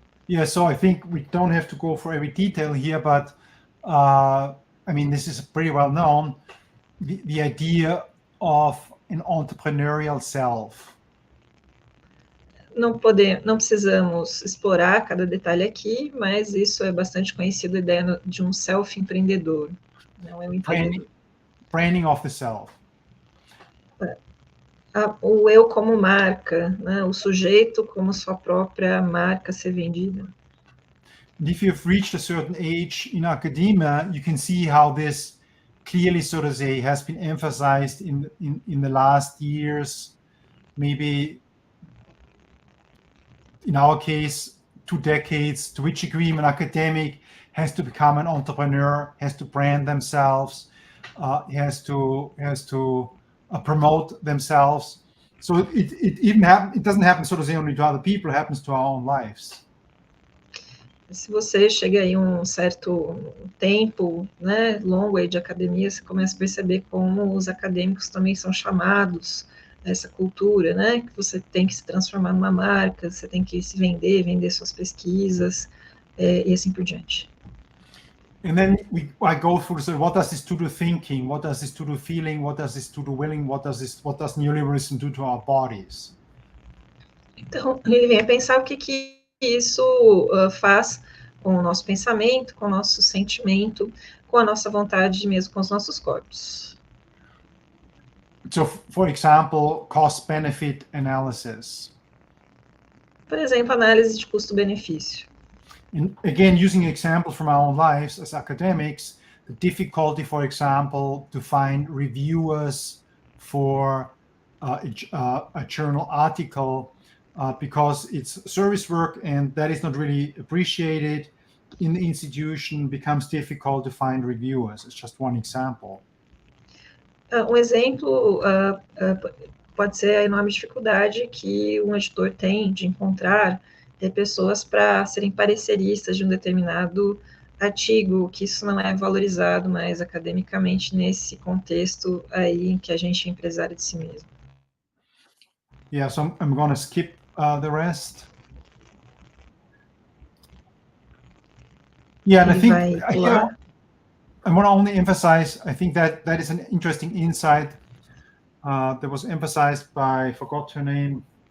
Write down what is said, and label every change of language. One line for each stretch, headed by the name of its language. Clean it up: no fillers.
English: Yeah, so I think we don't have to go for every detail here, but I mean, this is pretty well known, the idea of an entrepreneurial self.
Portuguese: não precisamos explorar cada detalhe aqui, mas isso é bastante conhecido, a ideia de um self-empreendedor, não é um empreendedor.
English: Branding of the self.
Portuguese: O eu como marca, né? O sujeito como sua própria marca ser vendida.
English: And if you've reached a certain age in academia, you can see how this clearly, so to say, has been emphasized in the last years, maybe in our case, 2 decades, to which degree an academic has to become an entrepreneur, has to brand themselves, has to promote themselves. So it doesn't happen, so to say, only to other people, it happens to our own lives.
Portuguese: Se você chega aí um certo tempo, né, longo aí de academia, você começa a perceber como os acadêmicos também são chamados a essa cultura, né, que você tem que se transformar numa marca, você tem que se vender suas pesquisas, e assim por diante.
English: And then I go through, so what does this do to thinking? What does this do to feeling? What does this do to willing? What does neoliberalism do to our bodies?
Portuguese: Então, ele vem a pensar o que isso faz com o nosso pensamento, com o nosso sentimento, com a nossa vontade, mesmo com os nossos corpos.
English: So, for example, cost-benefit analysis.
Portuguese: Por exemplo, análise de custo-benefício.
English: And again, using examples from our own lives as academics, the difficulty, for example, to find reviewers for a journal article because it's service work and that is not really appreciated in the institution, becomes difficult to find reviewers. It's just one example.
Portuguese: Um exemplo pode ser a enorme dificuldade que um editor tem de encontrar pessoas para serem pareceristas de um determinado artigo, que isso não é valorizado mais academicamente nesse contexto aí em que a gente é empresário de si mesmo.
English: Yeah, so I'm going to skip the rest. Yeah, and I think I want to only emphasize, I think that is an interesting insight that was emphasized by, I forgot her name.